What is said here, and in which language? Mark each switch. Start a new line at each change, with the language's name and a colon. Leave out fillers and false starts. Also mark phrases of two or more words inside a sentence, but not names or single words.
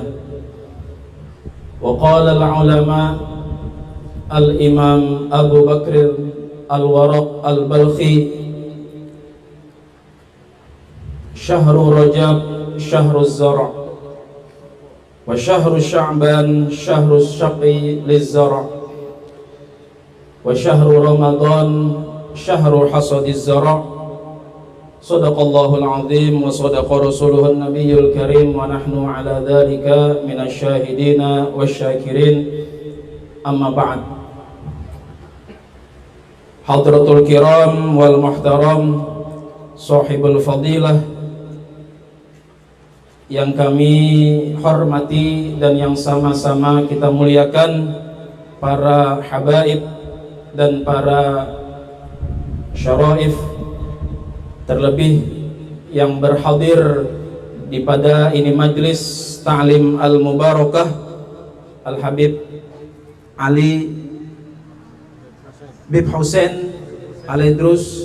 Arabic: وقال العلماء الإمام أبو بكر الوراق البلخي شهر رجب شهر الزرع وشهر شعبان شهر السقي للزرع وشهر رمضان شهر حصاد الزرع'. صدق الله العظيم وصدق رسوله النبي الكريم ونحن على ذلك من الشاهدين والشاكرين. أما بعد. حضرة الكرام والمحترم صاحب الفضيلة
Indonesian: yang kami hormati dan yang sama-sama kita muliakan, para habaib dan para syaraif, terlebih yang berhadir di pada ini
Arabic: مجلس تعليم المباركة
Indonesian: Al-Habib Ali Bib Hussein Al-Idrus.